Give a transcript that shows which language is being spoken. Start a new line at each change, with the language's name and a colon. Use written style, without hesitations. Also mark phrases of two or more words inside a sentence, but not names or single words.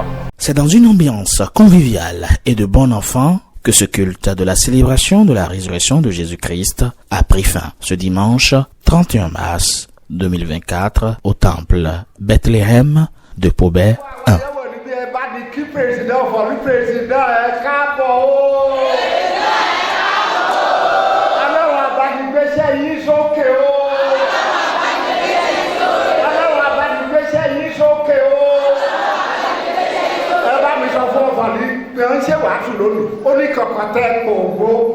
French: C'est dans une ambiance conviviale et de bon enfant que ce culte de la célébration de la résurrection de Jésus-Christ a pris fin ce dimanche 31 mars 2024 au temple Bethléem de Pobé 1.
Yoruba: kí président fọlú président ẹ káàbọ̀ o. Aláwọ̀ abánigbéṣẹ́ yìí sókè o. Aláwọ̀ abánigbéṣẹ́ yìí sókè o. Ẹ bá mi sọ fún ọ̀fọ̀lú pé ó ń ṣe wàásù lónìí ó ní kankan tẹ́ ògbó.